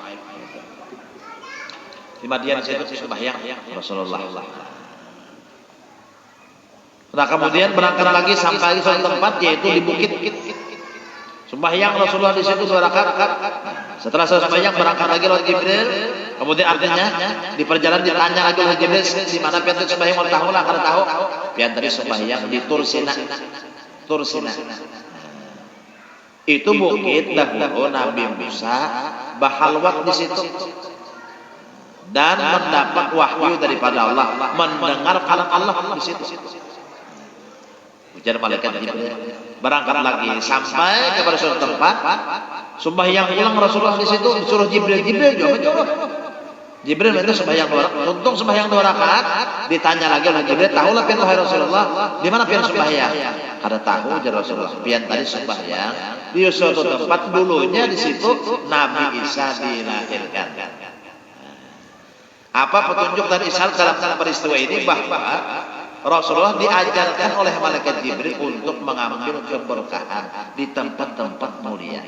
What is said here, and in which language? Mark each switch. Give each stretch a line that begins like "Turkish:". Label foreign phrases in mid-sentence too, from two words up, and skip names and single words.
Indonesian: Di Madian itu sembahyang Rasulullah. Nah kemudian berangkat lagi sampai di suatu tempat yaitu di bukit. Sembahyang Rasulullah di situ 2 rakaat. Setelah selesai sembahyang berangkat lagi oleh Jibril. Kemudian artinya di perjalanan ditanya lagi oleh Jibril, di mana pian tadi sembahyang? Mau tahu lah, kalau tahu. Pian tadi sembahyang di Tursina. Itu bukit dahulu Nabi Musa bahalwat di situ. Dan mendapat wahyu daripada Allah, mendengar kalam Allah di situ. Ujar malaikat Jibril. Berangkat lagi sampai kepada suatu tempat. Sembahyang pulang Rasulullah di situ, disuruh Jibril jawab. Jibril itu sembahyang 2 rakaat. Untung sembahyang 2 rakaat, ditanya lagi oleh Jibril, tahulah pian wahai Rasulullah, di mana pian sembahyang? Ada tahu jar Rasulullah, pian tadi sembahyang di suatu tempat dulunya di situ Nabi Isa dilahirkan. Apa petunjuk dari Isa dalam peristiwa ini? Bahwa Rasulullah diajarkan oleh malaikat Jibril untuk mengambil keberkahan di tempat-tempat mulia.